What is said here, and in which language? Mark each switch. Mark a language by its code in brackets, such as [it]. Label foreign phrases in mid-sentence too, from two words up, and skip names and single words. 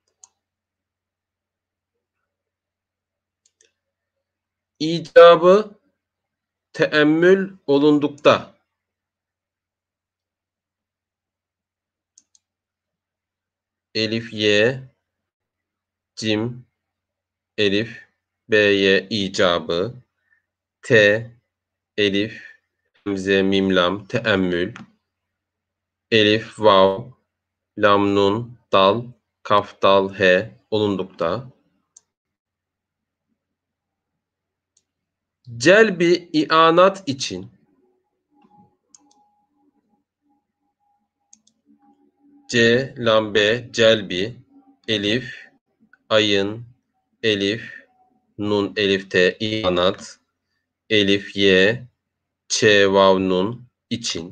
[tr] icabı teemmül olundukta elif, ye, cim, elif, b'ye icabı, t, elif, hemze, mim, lam, teemmül, elif, vav, lam, nun, dal, kaf, dal, he olundukta celbi i'anat için C, lam, B, celbi, elif, ayın, elif, nun, elif, T, i'anat, elif, ye, ç, vav, nun için.